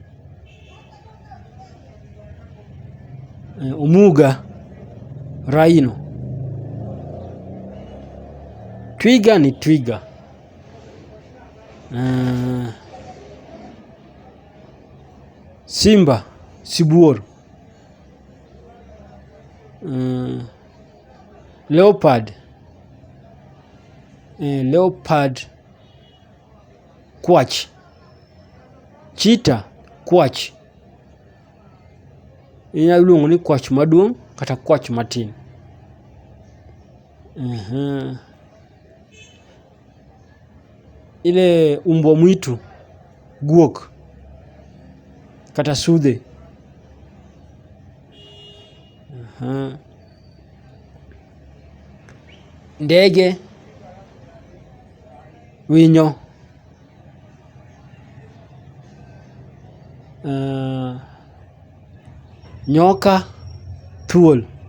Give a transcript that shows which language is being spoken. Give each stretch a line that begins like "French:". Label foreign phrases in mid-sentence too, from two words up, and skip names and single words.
Luo (Kenya and Tanzania): Omuga, rhino.
Swahili: Twiga ni twiga. Simba,
Luo (Kenya and Tanzania): sibuor. Leopard, kwach. Cheetah, kwach. Inyalo luongo ni kwach maduong' kata kwach matin.
Swahili: Ile umbwa mwitu,
Luo (Kenya and Tanzania): guok kata sudhe. Ndege, winyo. Nyoka, thuol.